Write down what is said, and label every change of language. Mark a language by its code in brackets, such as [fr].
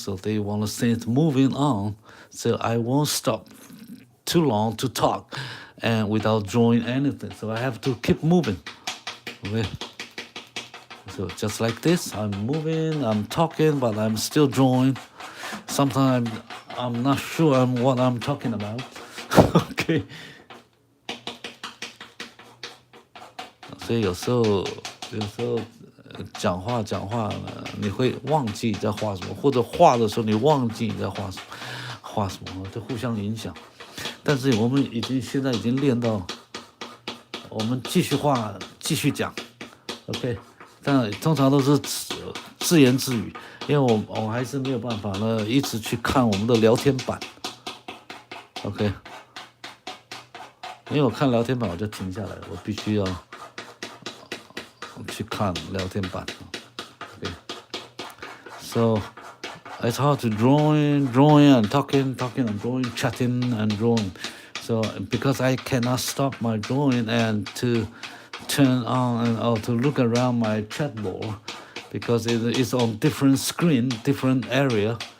[en] So they want to see it moving on. So I won't stop too long to talk and without drawing anything. So I have to keep moving. Okay. So just like this, I'm moving, I'm talking, but I'm still drawing. Sometimes I'm not sure what I'm talking about. Okay. [zh] 所以有时候讲话呢，你会忘记在画什么，或者画的时候你忘记你在画什么，就互相影响。但是我们现在已经练到，我们继续画，继续讲 ，OK。但通常都是自言自语，因为我还是没有办法呢，一直去看我们的聊天板 OK， 因为我看聊天板我就停下来了，我必须要去看聊天板。 [en] Okay. So it's hard to drawing and talking and drawing, chatting and drawing. So because I cannot stop my drawing and to turn on or to look around my chalkboard because it's on different screen, different area.